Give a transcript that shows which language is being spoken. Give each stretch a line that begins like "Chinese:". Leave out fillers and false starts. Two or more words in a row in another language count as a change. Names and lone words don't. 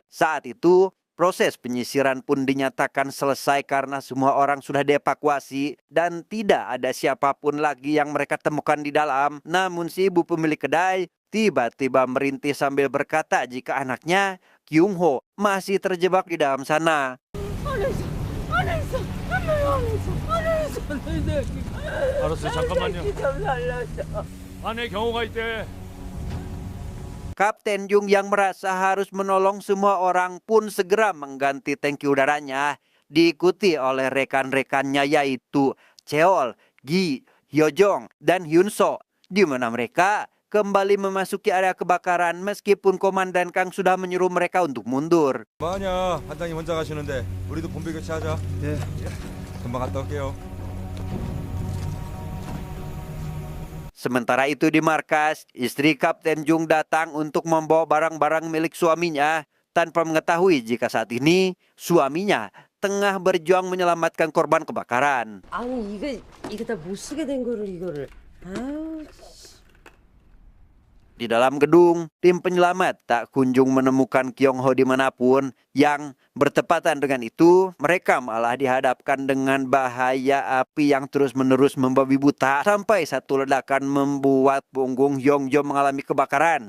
Indonesian: Saat itu, proses penyisiran pun dinyatakan selesai karena semua orang sudah dievakuasi dan tidak ada siapapun lagi yang mereka temukan di dalam. Namun si ibu pemilik kedai tiba-tiba merintih sambil berkata jika anaknya, Kyung Ho, masih terjebak di dalam sana.
Korean: 알았어, 잠깐만요. 안에 경호가 있대.
Indonesian: Kapten Jung yang merasa harus menolong semua orang pun segera mengganti tangki udaranya, diikuti oleh rekan-rekannya yaitu Cheol, Gi, Hyojong, dan Hyunso, di mana mereka kembali memasuki area kebakaran meskipun Komandan Kang sudah menyuruh mereka untuk mundur.
Korean: 뭐하냐? 반장님 혼자 가시는데 우리도 본배 교체하자. 예. 금방 갔다 올게요.
Indonesian: Sementara itu di markas, istri Kapten Jung datang untuk membawa barang-barang milik suaminya tanpa mengetahui jika saat ini suaminya tengah berjuang menyelamatkan korban kebakaran.
Korean: 아니 이거 다 못 쓰게 된 거를 이거를. 아우.
Indonesian: Di dalam gedung, tim penyelamat tak kunjung menemukan Kyung Ho dimanapun. Yang bertepatan dengan itu, mereka malah dihadapkan dengan bahaya api yang terus-menerus membabi buta. Sampai satu ledakan membuat punggung Hyongjo mengalami kebakaran.